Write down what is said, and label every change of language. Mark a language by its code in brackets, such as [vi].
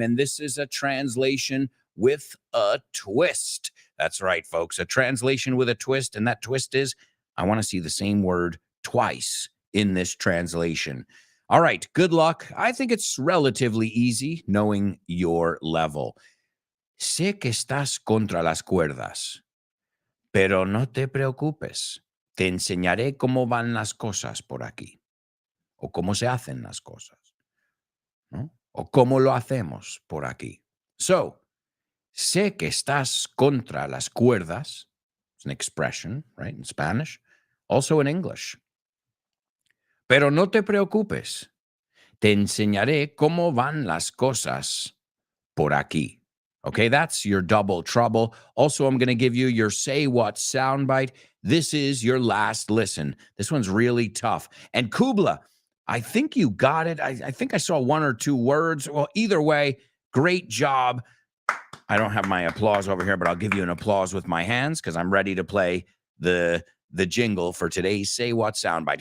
[en] And this is a translation with a twist. That's right, folks. A translation with a twist. And that twist is, I want to see the same word twice in this translation. All right. Good luck. I think it's relatively easy knowing your level. [es] Sé que estás contra las cuerdas, pero no te preocupes. Te enseñaré cómo van las cosas por aquí. O cómo se hacen las cosas, ¿no? O cómo lo hacemos por aquí. So, sé que estás contra las cuerdas. [en] It's an expression, right, in Spanish. Also in English. [es] Pero no te preocupes. Te enseñaré cómo van las cosas por aquí. [en] Okay, that's your double trouble. Also, I'm going to give you your say what soundbite. This is your last listen. This one's really tough. And Kubla, I think you got it. I think I saw one or two words. Well, either way, great job. I don't have my applause over here, but I'll give you an applause with my hands because I'm ready to play the jingle for today's Say What soundbite.